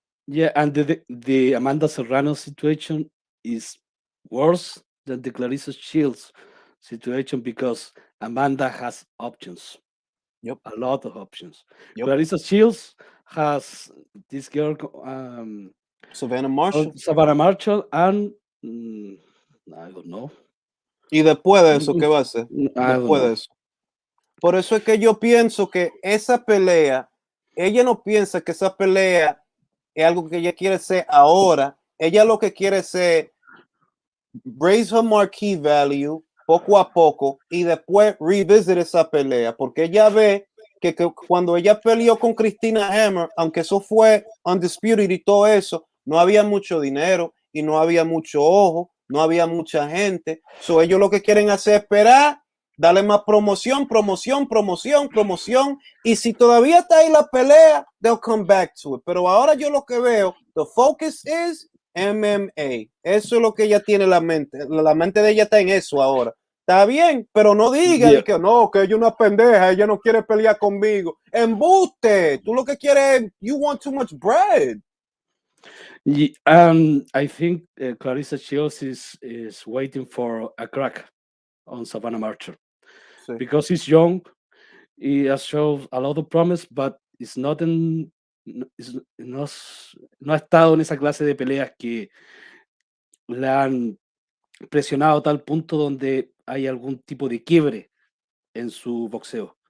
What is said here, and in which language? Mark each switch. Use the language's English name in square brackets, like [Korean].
[English] Yeah, and the Amanda Serrano situation is worse than the Clarissa Shields situation because Amanda has options, Yep. a lot of options. Yep. Clarissa Shields has this girl, Savannah Marshall. Savannah Marshall, and I don't know. [Spanish] Y después de eso, ¿qué va a hacer? [English] I don't [Spanish] Después de [English] know. [Spanish] eso. Por eso es que yo pienso que esa pelea, ella no piensa que esa pelea es algo que ella quiere hacer ahora. Ella lo que quiere hacer [English] raise her marquee value [Spanish] poco a poco y después revisit esa pelea, porque ella ve que cuando ella peleó con Christina Hammer, aunque eso fue undisputed y todo eso, no había mucho dinero y no había mucho ojo, no había mucha gente. So ellos lo que quieren hacer es esperar, darle más promoción, promoción, promoción, promoción, y si todavía está ahí la pelea, [English] they'll come back to it. [Spanish] Pero ahora yo lo que veo, [English] the focus is MMA. [Spanish] Eso es lo que ella tiene en la mente. La mente de ella está en eso ahora. Está bien, pero no diga que no, que ella es una pendeja, ella no quiere pelear conmigo. Embuste. Tú lo que quieres es, [English] you want too much bread. I think Clarissa Shields is waiting for a crack on Savannah Marshall because he's young. He has shown a lot of promise, but it's not [Spanish] no ha estado en esa clase de peleas que le han presionado a tal punto donde hay algún tipo de quiebre en su boxeo.